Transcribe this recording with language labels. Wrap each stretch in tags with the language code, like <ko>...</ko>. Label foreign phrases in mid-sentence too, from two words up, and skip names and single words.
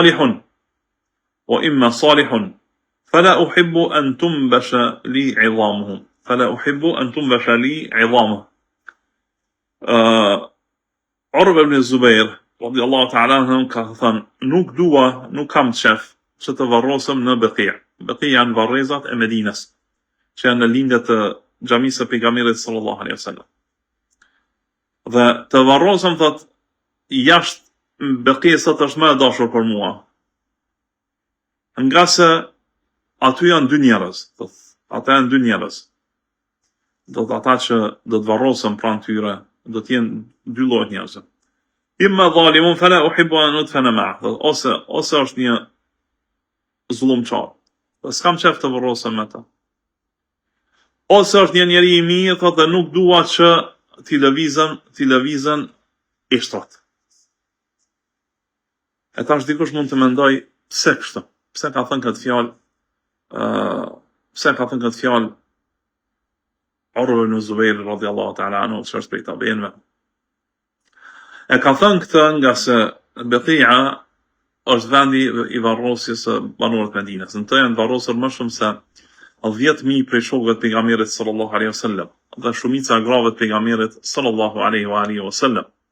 <ar>صالح فلا أحب أن تنبش لي عظامه</ar> <sq>Urwa ibn Zubair</sq> <ar>رضي الله تعالى عنه</ar> <sq>ka thënë nuk kam qef që të varrosem në Beqi'. Beqi' janë varrezat e Medinës, që janë në lindjet të xhamisë së pejgamberit</sq> <ar>صلى الله عليه وسلم.</ar> <sq>Dhe të varrosem thot jashtë Beqi' sot është më e dashur për mua. Nga se aty janë dy njerëz, ata janë dy njerëz. Do të ata që do të varrosën pranë tyre, do të jenë dy lloj njerëz.</sq> <ar>إما ظالم فلا أحب أن أدفن معه.</ar> <sq>Ose është një zullumçar. S'kam qef të varrosem me ta. Ose është një njeri i mirë, thotë nuk dua që t'i lëvizën ishtrat. E tash dikush mund të mendoj pse kështu? Pse ka thënë këtë fjalë Urwa ibn Zubair</sq> <ar>رضي الله تعالى عنه,</ar> <sq>që është prej tabiinëve. E ka thënë këtë nga se Beqi'a është vendi i varrosjes së banorëve të Medinës. Në të janë varrosur më shumë se 10.000 prej shokëve të pejgamberit</sq> <ar>صلى الله عليه وسلم</ar> <sq>dhe shumica e grave të pejgamberit</sq> <ar>صلى الله عليه وسلم.</ar>